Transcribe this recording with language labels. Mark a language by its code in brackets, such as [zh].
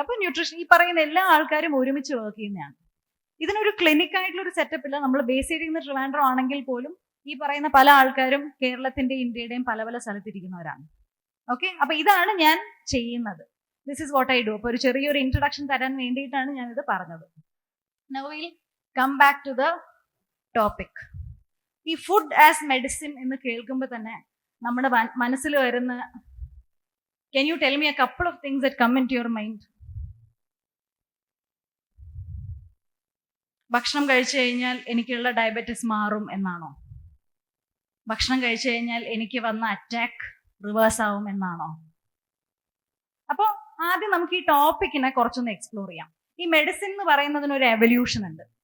[ml] അപ്പൊ ന്യൂട്രീഷൻ ഈ പറയുന്ന എല്ലാ ആൾക്കാരും ഒരുമിച്ച് വർക്ക് ചെയ്യുന്നതാണ്. ഇതിനൊരു ക്ലിനിക് ആയിട്ടുള്ള ഒരു സെറ്റപ്പ് ഇല്ല. നമ്മൾ ബേസ് ചെയ്തിരിക്കുന്ന ട്രിവാൻഡ്രം ആണെങ്കിൽ പോലും ഈ പറയുന്ന പല ആൾക്കാരും കേരളത്തിന്റെയും ഇന്ത്യയുടെയും പല പല സ്ഥലത്തിരിക്കുന്നവരാണ്. ഓക്കെ, അപ്പൊ ഇതാണ് ഞാൻ ചെയ്യുന്നത്. [en] This is what I do. [ml] അപ്പൊ ഒരു ചെറിയൊരു ഇൻട്രൊഡക്ഷൻ തരാൻ വേണ്ടിയിട്ടാണ് ഞാനിത് പറഞ്ഞത്. [en] Now will come back to the topic. [ml] ഈ ഫുഡ് ആസ് മെഡിസിൻ എന്ന് കേൾക്കുമ്പോൾ തന്നെ നമ്മുടെ മനസ്സിൽ വരുന്ന, [en] can you tell me a couple of things that come into your mind? [ml] ഭക്ഷണം കഴിച്ചു കഴിഞ്ഞാൽ എനിക്കുള്ള ഡയബറ്റിസ് മാറും എന്നാണോ? ഭക്ഷണം കഴിച്ചു കഴിഞ്ഞാൽ എനിക്ക് വന്ന അറ്റാക്ക് റിവേഴ്സ് ആവും എന്നാണോ? അപ്പോൾ ആദ്യം നമുക്ക് ഈ ടോപ്പിക്കിനെ കുറച്ചൊന്ന് എക്സ്പ്ലോർ ചെയ്യാം. ഈ മെഡിസിൻ എന്ന് പറയുന്നതിന് ഒരു എവല്യൂഷൻ ഉണ്ട്.